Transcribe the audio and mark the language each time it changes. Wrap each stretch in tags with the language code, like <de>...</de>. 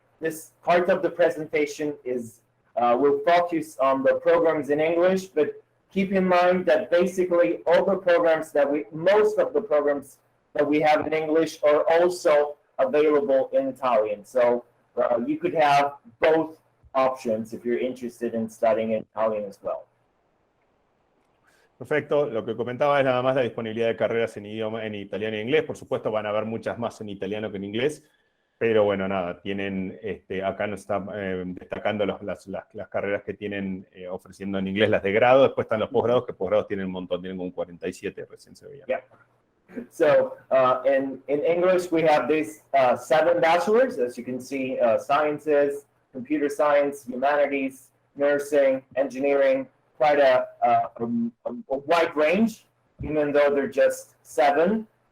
<en>This part of the presentation will focus on the programs in English, but keep in mind that basically all the programs most of the programs that we have in English are also available in Italian. So you could have both options if you're interested in studying in Italian as well.</en> <es>Perfecto. Lo que comentaba es nada más la disponibilidad de carreras en italiano e inglés. Por supuesto van a haber muchas más en italiano que en inglés, pero bueno, nada, tienen, acá nos está destacando las carreras que tienen ofreciendo en inglés, las de grado. Después están los posgrados, que posgrados tienen un montón, tienen un 47, recién se veía.</es> <en>Yeah. So in English, we have these 7 bachelors, as you can see, sciences, computer science, humanities, nursing, engineering, quite a wide range, even though they're just 7.</en>